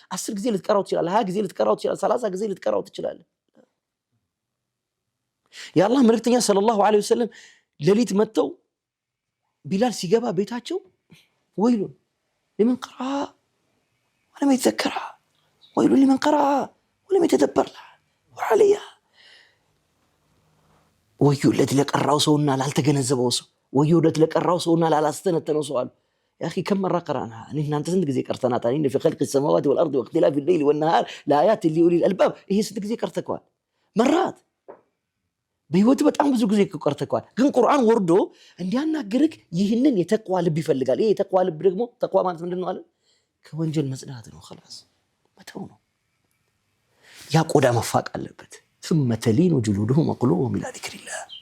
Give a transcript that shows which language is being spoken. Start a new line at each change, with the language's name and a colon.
Amharic: 10 ጊዜ ልትቀራው ትችላለህ፣ 20 ጊዜ ልትቀራው ትችላለህ፣ 30 ጊዜ ልትቀራው ትችላለህ። የአላህ መልእክተኛ ሰለላሁ ዐለይሂ ወሰለም ሌሊት መጥተው ቢላል ሲገባ ቤታቸው ወይሉን
Arabic: لمن قرأ ولم يتذكرها ويل لمن قرأ ولم يتدبر لها وعليها
Amharic: ወዮለት ለቀራው ሰውና ላልተገነዘበው ሰው፣ ወዮለት ለቀራው ሰውና ላላስተነተነው ሰው አሉ።
Arabic: يا اخي كم مره قرانا
Amharic: እናንተ ስንት ጊዜ ቀርተናታል?
Arabic: ان في خلق السماوات والارض واختلاف الليل والنهار لآيات لأولي الالباب።
Amharic: ይሄ ስንት ጊዜ ቀርተከዋል? መራት በህይወት በጣም ብዙ ጊዜ ቀርተከዋል። ግን ቁርአን ወርዶ እንዲያናግርክ ይህንን የተቅዋ ልብ ይፈልጋል። ይሄ የተቅዋ ልብ ደግሞ ተቅዋ ማለት ምንድነው አለ? ከወንጀል መጽዳት ነው። خلاص መተው ነው። ያ ቆዳ መፋቅ አለበት።
Arabic: ثم تلين جلودهم وقلوبهم الى ذكر الله.